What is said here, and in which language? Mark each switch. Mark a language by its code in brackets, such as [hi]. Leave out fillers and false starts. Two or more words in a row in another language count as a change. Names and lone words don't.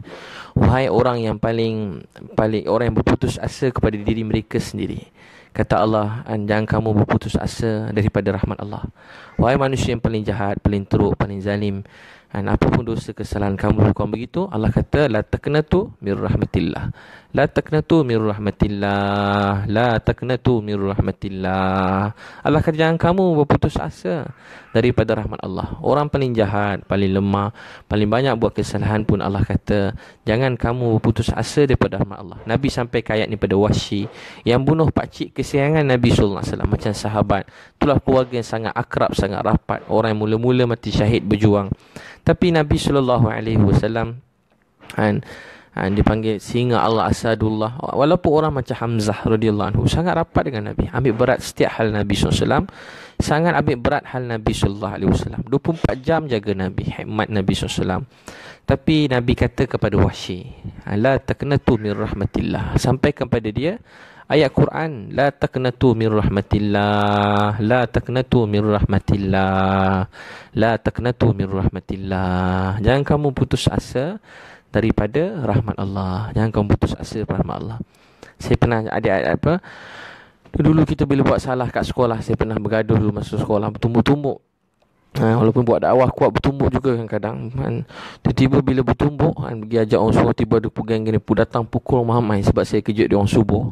[ms] Wahai orang yang paling orang yang berputus asa kepada diri mereka sendiri. Kata Allah, jangan kamu berputus asa daripada rahmat Allah. Wahai manusia yang paling jahat, paling teruk, paling zalim, apa pun dosa kesalahan kamu bukan begitu, Allah kata [ar] لا تقنطوا من رحمة الله. لا تقنطوا من رحمة الله لا تقنطوا من رحمة الله. [ms] Allah kata jangan kamu berputus asa daripada rahmat Allah. Orang paling jahat, paling lemah, paling banyak buat kesalahan pun Allah kata jangan kamu berputus asa daripada rahmat Allah. Nabi sampai ke ayat ni pada Wahsy yang bunuh pakcik kesayangan Nabi [ar] صلى الله عليه وسلم [ms] macam sahabat. Itulah keluarga yang sangat akrab, sangat rapat, orang yang mula-mula mati syahid berjuang. Tapi Nabi SAW dipanggil singa Allah Asadullah. Walaupun orang macam Hamzah [ar] رضي الله عنه [ms] sangat rapat dengan Nabi, ambil berat setiap hal Nabi SAW, sangat ambil berat hal Nabi SAW, 24 jam jaga Nabi, hikmat Nabi SAW. Tapi Nabi kata kepada Wahsy, [ar] لا تقنطوا من رحمة الله, [ms] sampai kepada dia ayat Quran, [ar] لا تقنطوا من رحمة الله لا تقنطوا من رحمة الله لا تقنطوا من رحمة الله. [ms] Jangan kamu putus asa daripada rahmat Allah. Jangan kamu putus asa daripada rahmat Allah. Saya pernah dulu kita bila buat salah kat sekolah, saya pernah bergaduh dulu masa sekolah, bertumbuk-tumbuk. Walaupun buat dakwah kuat, bertumbuk juga kadang-kadang. Tiba-tiba bila bertumbuk, pergi ajak orang subuh, tiba ada pegang gini, datang pukul ramai sebab saya kejut dia orang subuh.